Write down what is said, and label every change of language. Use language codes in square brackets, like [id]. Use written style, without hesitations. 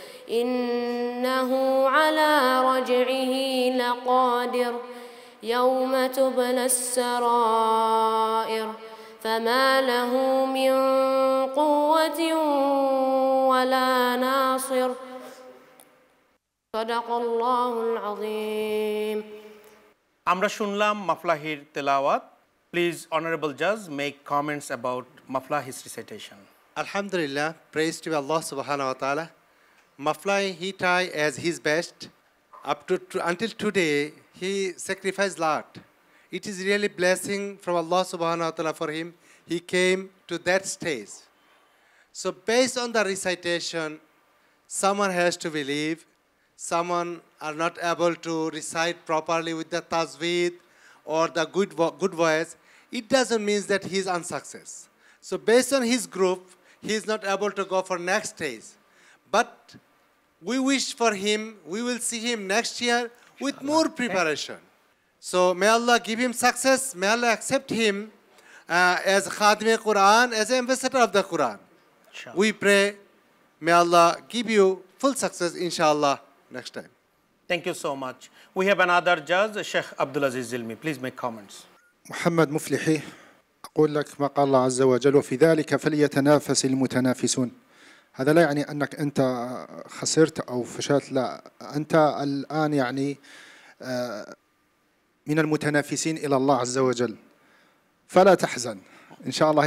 [ar] إنه على رجعه لقادر يوم تبلى السرائر فما له من قوة ولا ناصر صدق الله العظيم. [bn] আমরা শুনলাম মাফলাহির তেলাওয়াত। [en] Please honourable Jaaz make comments about মাফলাহিস recitation. Alhamdulillah, praise to Allah subhanahu wa ta'ala. Maflahi, he tried as his best. Until today, he sacrificed a lot. It is really blessing from Allah subhanahu wa ta'ala for him. He came to that stage. So based on the recitation, someone has to believe, someone are not able to recite properly with the tajweed or the good voice. It doesn't mean that he is unsuccess. So based on his group, he is not able to go for next stage. But we wish for him, we will see him next year with more preparation. So may Allah give him success, may Allah accept him as Khadim Quran, as an ambassador of the Quran. We pray, may Allah give you full success inshallah next time. Thank you so much. We have another judge, Sheikh Abdul Aziz Zilmi. Please make comments. [ar] محمد مفلحي، أقول لك ما قال الله عز وجل وفي ذلك فليتنافس المتنافسون. هذا لا يعني أنك أنت خسرت أو فشلت، لا، أنت الآن يعني من المتنافسين إلى الله عز وجل، فلا تحزن إن شاء الله.